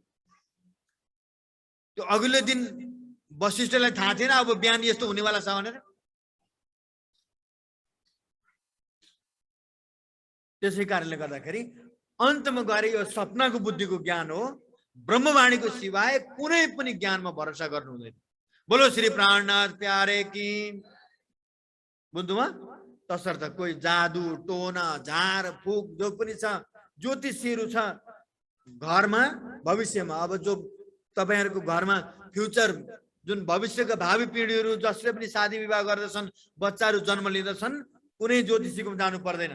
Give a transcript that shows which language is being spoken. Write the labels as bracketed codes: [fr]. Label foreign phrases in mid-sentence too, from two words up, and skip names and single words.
[ne] त्यो अघिल्लो दिन वशिष्ठलाई थाहा थिएन अब बिहान यस्तो हुनेवाला छ भनेर। त्यसै कारणले गर्दाखेरि अन्तमा गएर यो सपनाको बुद्धिको ज्ञान हो, ब्रह्मवाणीको सिवाय कुनै पनि ज्ञानमा भरोसा गर्नु हुँदैन। [hi] बोलो श्री प्राणनाथ प्यारे की। [ne] बुझ्नुभयो? तसर्थ कोही जादु टोना झार फुक जो पनि छ, ज्योतिषीहरू छ घरमा, भविष्यमा अब जो तपाईहरुको घरमा फ्युचर जुन भविष्यका भावी पिढीहरू जसले पनि शादी विवाह गर्दछन्, बच्चाहरू जन्म लिँदछन्, कुनै ज्योतिषीको जानु पर्दैन।